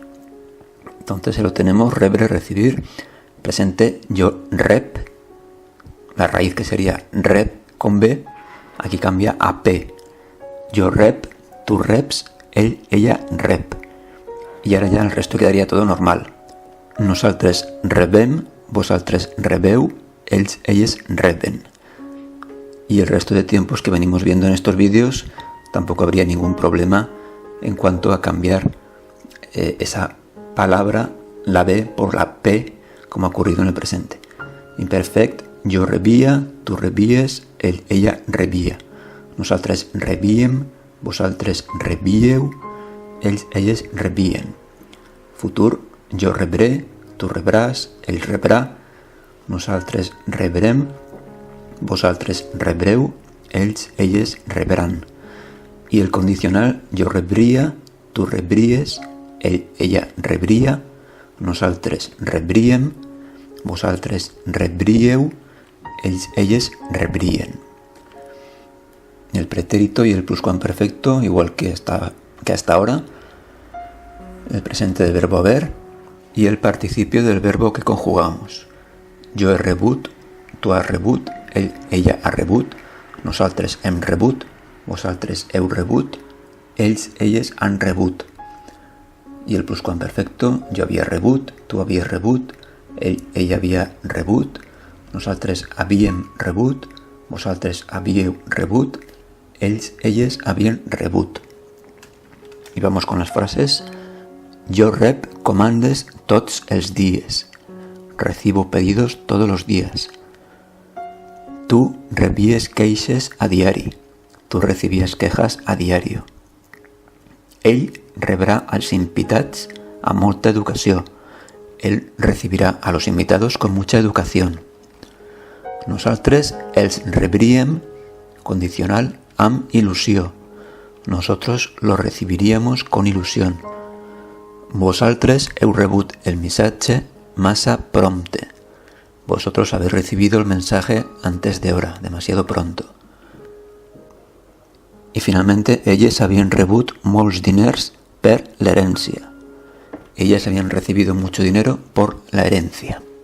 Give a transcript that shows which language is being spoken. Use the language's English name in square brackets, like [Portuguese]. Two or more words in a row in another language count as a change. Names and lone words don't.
[Spanish] Entonces lo tenemos rebre, recibir, presente yo rep, la raíz que sería rep con b, aquí cambia a p. [Catalan] Yo rep, tú reps, él, ella rep. [Spanish] Y ahora ya el resto quedaría todo normal. [Catalan] Nosaltres rebem, vosaltres rebeu, ells, elles reben. [Spanish] Y el resto de tiempos que venimos viendo en estos vídeos tampoco habría ningún problema en cuanto a cambiar esa palabra, la B por la P, como ha ocurrido en el presente. [Catalan] Imperfect, yo rebia, tu rebies, él, ella rebia. Nosaltres rebiem, vosaltres rebieu, ells, elles rebien. Futur, jo rebré, tu rebràs, ell rebrà. Nosaltres rebrem, vosaltres rebreu, ells, elles rebran. [Spanish] Y el condicional, [Catalan] yo rebria, tu rebries, él, ella rebria, nosaltres rebriem, vosaltres rebrieu, ells, elles rebrien. [Spanish] El pretérito y el pluscuamperfecto, igual que hasta ahora, el presente del verbo haver y el participio del verbo que conjugamos. [Catalan] Jo he rebut, tu has rebut, ell, ella ha rebut, nosaltres hem rebut, vosaltres heu rebut, ells, elles han rebut. [Spanish] Y el pluscuamperfecto, [Catalan] jo havia rebut, tu havies rebut, ell havia rebut, nosaltres havíem rebut, vosaltres havíeu rebut, ells, elles havien rebut. [Spanish] Y vamos con las frases. [Catalan] Jo rep comandes tots els dies. [Spanish] Recibo pedidos todos los días. [Catalan] Tu rebies queixes a diari. [Spanish] Tu recibías quejas a diario. [Catalan] Ell rebrà als invitats amb molta educació. [Spanish] Él recibirá a los invitados con mucha educación. [Catalan] Nosaltres els rebríem, condicional, amb ilusió. [Spanish] Nosotros lo recibiríamos con ilusión. [Catalan] Vosaltres heu rebut el missatge massa prompte. [Spanish] Vosotros habéis recibido el mensaje antes de hora, demasiado pronto. Y finalmente, [Catalan] elles havien rebut molts diners per l'herència. [Spanish] Ellas habían recibido mucho dinero por la herencia.